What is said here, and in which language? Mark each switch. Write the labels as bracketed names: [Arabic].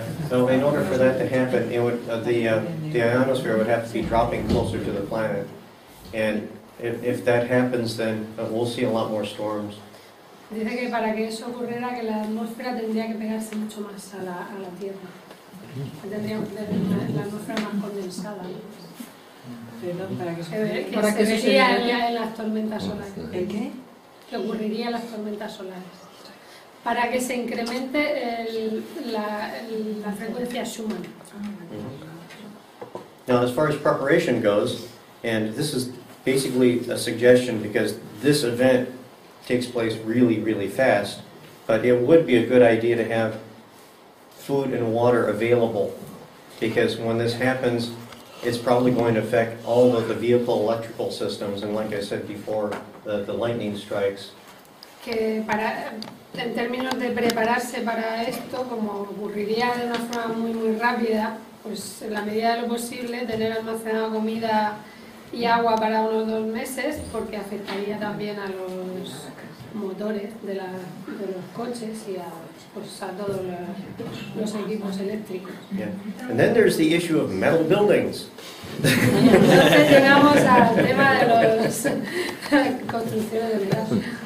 [English] So in order for that to happen, the ionosphere would have to be dropping closer to the planet, and if that happens, then we'll see a lot more storms. [Spanish] Dice que para que eso ocurriera, que la atmósfera tendría que pegarse mucho más a la Tierra. Tendríamos que tener la atmósfera más condensada, ¿no? Para que se se vería en las tormentas solares. ¿El qué? Que ocurriría en las tormentas solares. Para que se incremente la frecuencia Schumann. [English] Now, as far as preparation goes, and this is basically a suggestion because this event takes place really, really fast, but it would be a good idea to have food and water available, because when this happens, it's probably going to affect all of the vehicle electrical systems, and like I said before, the lightning strikes. [Spanish] Que en términos de prepararse para esto, como ocurriría de una forma muy, muy rápida, pues en la medida de lo posible tener almacenado comida y agua para unos 2 meses, porque afectaría también a los motores de los coches y a todos los equipos eléctricos. [English] Yeah. And then there's the issue of metal buildings. [Spanish] Entonces llegamos al tema de las construcciones de metal.